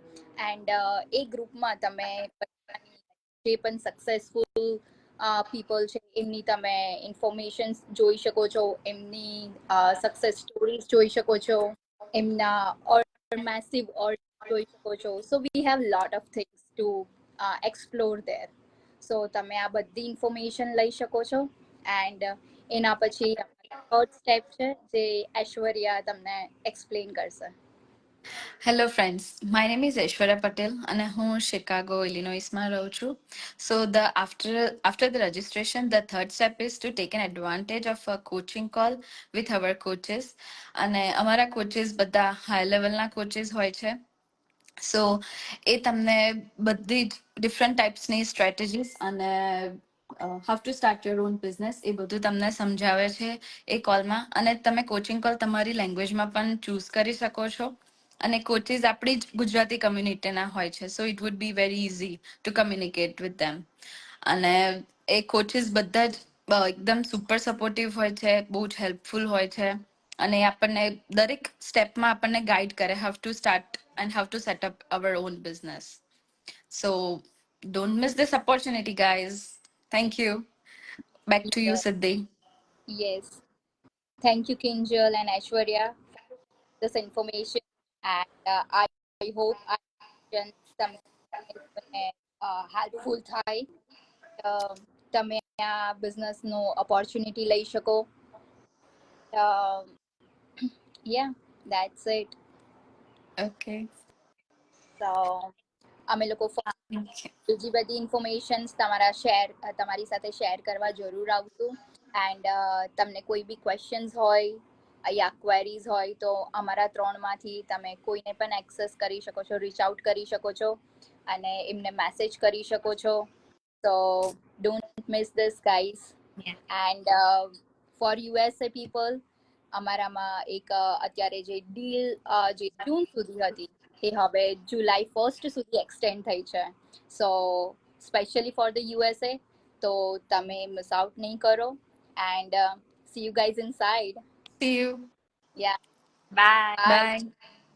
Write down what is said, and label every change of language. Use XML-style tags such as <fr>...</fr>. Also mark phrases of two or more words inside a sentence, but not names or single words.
<gu>એન્ડ એ ગ્રુપમાં તમે જે પણ</gu> <en>successful people</en> <gu>છે એમની તમે ઇન્ફોર્મેશન જોઈ શકો છો, એમની</gu> <en>success stories</en> <gu>જોઈ શકો છો, એમના</gu> <en>massive order</en> <gu>જોઈ શકો છો.</gu> <en>So we have lot of things to explore there.</en> <gu>સો તમે આ બધી ઇન્ફોર્મેશન લઈ શકો છો. એન્ડ એના પછી</gu> <en>third step</en> <gu>છે, જે ઐશ્વર્યા તમને એક્સપ્લેન કરશે.</gu> <en>Hello friends, my name is Aishwarya Patel and હું Chicago,</en> <gu>Illinoisમાં રહું છું.</gu> <en>So after the registration, the third step is to take an advantage of a coaching call with our coaches.</en> <gu>અને અમારા coaches બધા</gu> <en>high level</en> <gu>ના coaches હોય છે. સો એ તમને બધી જ</gu> <en>different typesની</en> <gu>સ્ટ્રેટેજીસ અને</gu> <en>how to start your own business</en> <gu>એ બધું તમને સમજાવે છે એ કોલમાં. અને તમે</gu> <en>coaching call</en> <gu>તમારી લેંગ્વેજમાં પણ ચૂઝ કરી શકો છો. અને કોચિસ આપણી જ ગુજરાતી કમ્યુનિટીના હોય છે,</gu> <en>so it would be very easy to communicate with them.</en> <gu>અને એ કોચિસ બધા જ એકદમ</gu> <en>super supportive</en> <gu>હોય છે, બહુ જ હેલ્પફુલ હોય છે. અને આપણને દરેક સ્ટેપમાં આપણને ગાઈડ કરે</gu> <en>how to start and how to set up our own business. So don't miss this opportunity, guys. Thank you. Back to you, Siddhi. Yes. Thank you, Kinjal and Aishwarya, for this information. And I hope our questions</en> <gu>તમને હેલ્પફુલ થાય. તમે આ બિઝનેસનો ઓપોર્ચ્યુનિટી લઈ શકો.</gu> <en>Yeah, that's it. Okay.</en> <gu>So અમે લોકો</gu> <en>Thank you.</en> <gu>બીજી બધી ઇન્ફોર્મેશન્સ તમારી સાથે શેર કરવા જરૂર આવશું. એન્ડ તમને કોઈ બી ક્વેશ્ચન્સ હોય યા ક્વેરીઝ હોય તો અમારા ત્રણમાંથી તમે કોઈને પણ એક્સેસ કરી શકો છો,</gu> <en>reach out</en> <gu>કરી શકો છો અને એમને મેસેજ કરી શકો છો.</gu> <en>So don't miss this, guys. Yeah. And for USA people,</en> <gu>અમારામાં એક અત્યારે જે ડીલ જે જૂન સુધી હતી એ હવે જુલાઈ 1 સુધી એક્સટેન્ડ થઈ છે.</gu> <en>so specially for the USA,</en> <gu>તો તમે</gu> <en>miss out</en> <gu>નહીં કરો.</gu> <en>એન્ડ see you guys inside. See you. Yeah, Bye. bye. Bye.</en>